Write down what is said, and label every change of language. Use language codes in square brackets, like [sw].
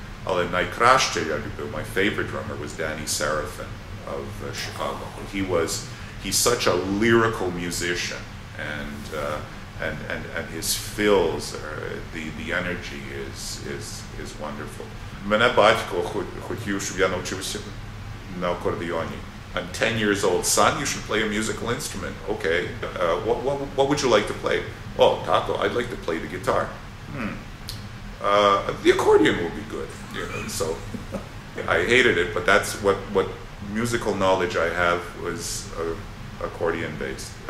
[uk] Але найкраще я любив, [en] my favorite drummer was Danny Serafin of Chicago. He's such a lyrical musician, and his fills, the energy is wonderful. [uk] Мене батько хотів, щоб я навчився на акордеоні. [en] I'm 10 years old. Son, you should play a musical instrument. Okay. What would you like to play? Oh, Tato, I'd like to play the guitar. The accordion will be good. You know, so I hated it, but that's what musical knowledge I have was accordion based.